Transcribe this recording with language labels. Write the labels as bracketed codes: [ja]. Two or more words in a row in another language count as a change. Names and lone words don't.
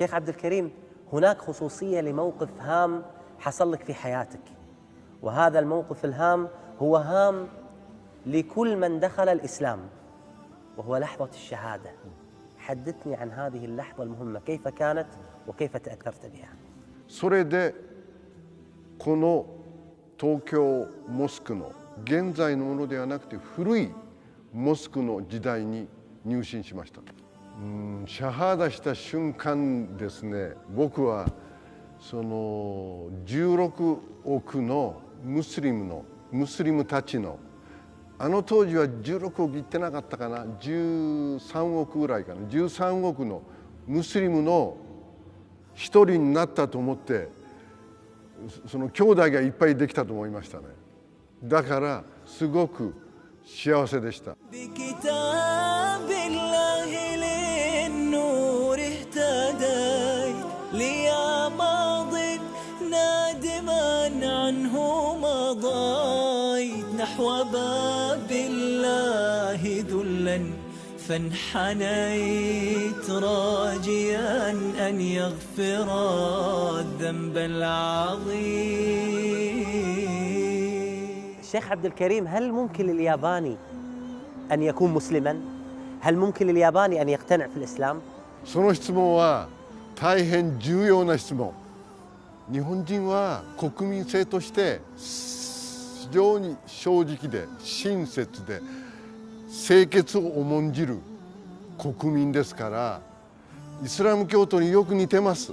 [ar] شيخ عبد الكريم، هناك خصوصية لموقف هام حصل لك في حياتك، وهذا الموقف الهام هو هام لكل من دخل الإسلام، وهو لحظة الشهادة. حدثني عن هذه اللحظة المهمة، كيف كانت وكيف تأثرت بها؟ [ja] それでこの東京モスクの現在のものではなくて古いモスクの時代に入信しました。シャハーダした瞬間ですね、僕はその16億のムスリムたちの、あの当時は16億いってなかったかな、13億ぐらいかな、13億のムスリムの一人になったと思って、その兄弟がいっぱいできたと思いましたね。だからすごく幸せでした。 [ar] نحو باب الله ذلا فانحنيت راجيا أن يغفر الذنب العظيم. الشيخ عبد الكريم، هل ممكن للياباني أن يكون مسلما؟ هل ممكن للياباني أن يقتنع في الإسلام؟ [ja] その質問は大変重要な質問。日本人は国民性として非常に正直で親切で清潔を重んじる国民ですから、イスラム教徒によく似てます。